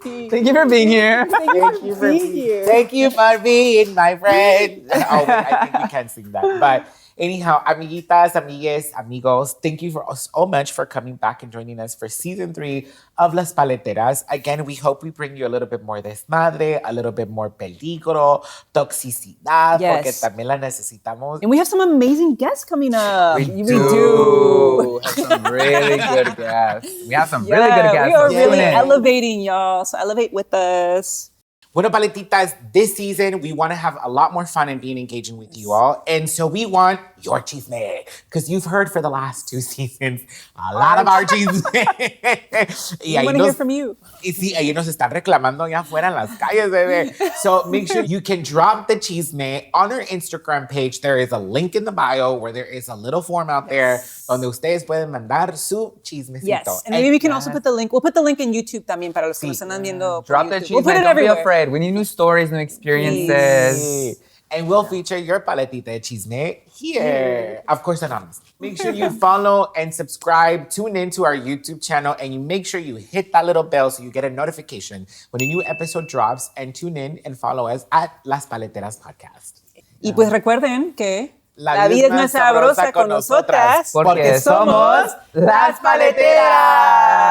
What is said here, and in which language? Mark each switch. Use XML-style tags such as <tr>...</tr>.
<en>Thank you for being here. Thank you for being here. Thank you for being my friend. Oh, wait, I think we can't sing that. But anyhow,</en> <es>amiguitas, amigues, amigos,</es> <en>thank you so much for coming back and joining us for season 3 of Las Paleteras. Again, we hope we bring you a little bit more desmadre, a little bit more peligro, toxicidad,</en> <es>porque también la necesitamos.</es> <en>And we have some amazing guests coming up. We do. Have some really good guests. We have some really good guests. We are really elevating, y'all. So elevate with us.</en> <es>Bueno, paletitas,</es> <en>this season, we want to have a lot more fun and being engaging with you all. And so we want your chisme. Because you've heard for the last 2 seasons a lot of our chisme. We want to hear from you.</en> <es>Y sí, ahí nos están reclamando allá afuera en las calles, bebé.</es> <en>So make sure you can drop the chisme on our Instagram page. There is a link in the bio where there is a little form out there</en> <es>donde ustedes pueden mandar su chismecito.</es> <en>Yes, and maybe we can also put the link. We'll put the link in YouTube</en> <es>también para los que nos están viendo.</es> <en>Drop the chisme. We'll put it Don't everywhere. be afraid. We need new stories, new experiences. Please. And we'll feature your paletita de chisme here. Of course, anonymous. Make sure you follow and subscribe. Tune into our YouTube channel and you make sure you hit that little bell so you get a notification when a new episode drops. And tune in and follow us at Las Paleteras Podcast.</en> <es>Y pues recuerden que la vida es más sabrosa con nosotras porque somos Las Paleteras.</es>